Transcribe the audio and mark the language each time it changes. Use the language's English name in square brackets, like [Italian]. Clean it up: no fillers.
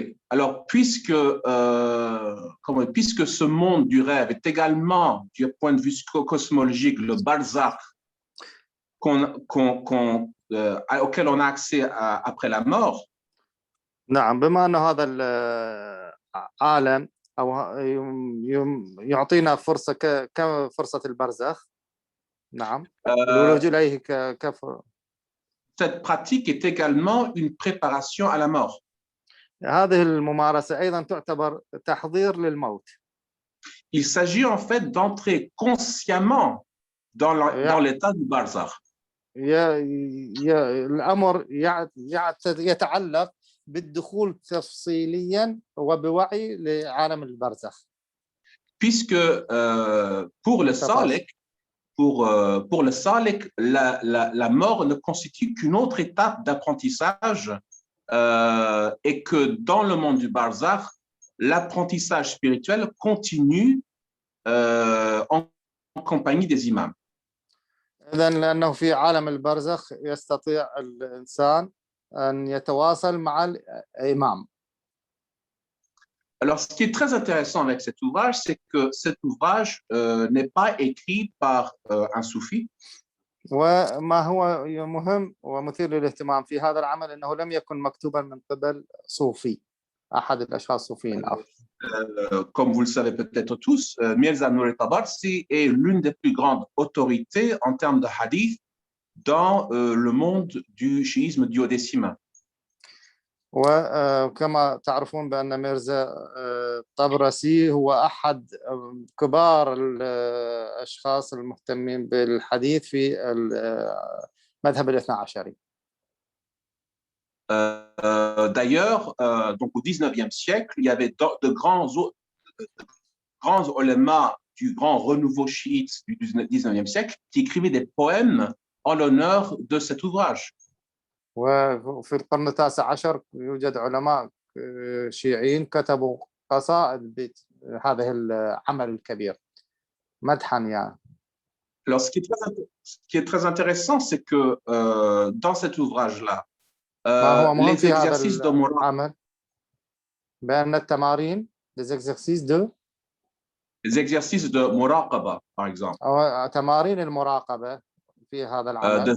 [French] Alors, puisque ce monde du rêve est également, du point de vue cosmologique, le barzakh auquel on a accès après la mort. [Arabic] نعم بما أن هذا العالم أو يعطينا فرصة كفرصة البرزخ. نعم. الولوج إليه [French] Cette pratique est également une préparation à la mort. [Arabic] هذه الممارسة أيضا تعتبر تحضير للموت. [French] Il s'agit en fait d'entrer consciemment dans l'état du barzakh. [Arabic] الأمر يتعلق بالدخول تفصيليا وبوعي لعالم البرزخ. [French] Puisque pour le salek, pour le salek, la mort ne constitue qu'une autre étape d'apprentissage et que dans le monde du barzakh, l'apprentissage spirituel continue en compagnie des imams. [Arabic] إذن لأنه في عالم البرزخ يستطيع الإنسان أن يتواصل مع الإمام. [French] Alors, ce qui est très intéressant avec cet ouvrage, c'est que cet ouvrage n'est pas écrit par un soufi. [Arabic] وما هو مهم ومثير للاهتمام في هذا العمل أنه لم يكن مكتوبا من قبل صوفي أحد الأشخاص الصوفيين. [French] Comme vous le savez peut-être tous, Mirza Nouri Tabarsi est l'une des plus grandes autorités en termes de hadith dans le monde du chiisme duodécimain. [Arabic] وكما تعرفون بأن ميرزا طبرسي هو أحد كبار الأشخاص المهتمين بالحديث في المذهب الاثنى عشري. [French] D'ailleurs, donc au 19e siècle, il y avait de grands ulémas du grand renouveau chiite du 19e siècle qui écrivaient des poèmes en l'honneur de cet ouvrage. [Arabic] وفي القرن التاسع عشر يوجد علماء شيعيين كتبوا قصائد هذه العمل الكبير مدحا يعني. [French] Alors, ce qui est très intéressant, c'est que dans cet ouvrage-là, [Arabic] ما هو مهم [French] les [Arabic] في هذا [French] exercices de morale, [Arabic] العمل بأن التمارين [French] les exercices de muraqaba, par exemple, [Arabic] أو تمارين المراقبة في هذا العمل